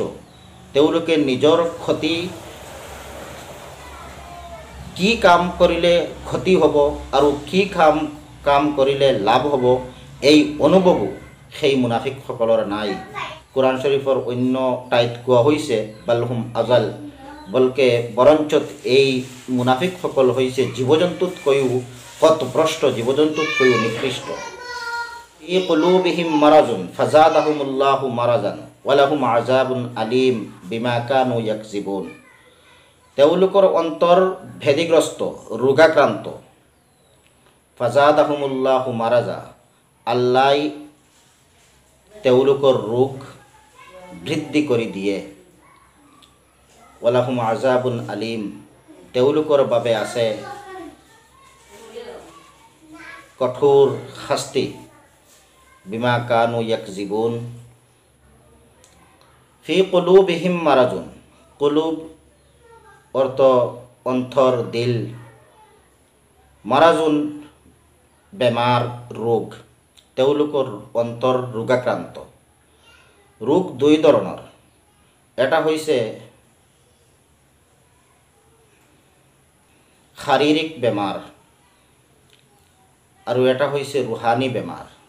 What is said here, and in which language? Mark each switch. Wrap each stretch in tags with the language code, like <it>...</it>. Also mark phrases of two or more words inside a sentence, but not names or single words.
<as>তেওঁলোকে নিজৰ ক্ষতি, কি কাম কৰিলে ক্ষতি হ'ব আৰু কি কাম কৰিলে লাভ হ'ব, এই অনুভৱো সেই মুনাফিকসকলৰ নাই। কোৰআন শৰীফৰ অন্য ঠাইত কোৱা হৈছে</as> <ar>بل هم أضل,</ar> <as>বৰঞ্চত এই মুনাফিকসকল হৈছে জীৱ জন্তুতকৈও পথভ্ৰষ্ট, জীৱ জন্তুতকৈও নিকৃষ্ট।</as> <ar>في قلوبهم مرض فزادهم الله مرضا ولهم عذاب أليم بما كانوا يكذبون.</ar> <as>তেওঁলোকৰ অন্তৰ ভেদিগ্ৰস্ত, ৰোগাক্ৰান্ত।</as> <ar>فزادهم الله مرضا,</ar> <as>আল্লাই তেওঁলোকৰ ৰোগ বৃদ্ধি কৰি দিয়ে।</as> <ar>ولهم عذاب أليم,</ar> <as>তেওঁলোকৰ বাবে আছে কঠোৰ শাস্তি।</as> <ar>بما كانوا يكذبون في قلوبهم مرض,</ar> <as>কুলুব অৰ্থ অন্তৰ, দিল, মাৰাজুন বেমাৰ, ৰোগ। তেওঁলোকৰ অন্তৰ ৰোগাক্ৰান্ত। ৰোগ দুই ধৰণৰ, এটা হৈছে শাৰীৰিক বেমাৰ আৰু এটা হৈছে ৰুহানী বেমাৰ।</as>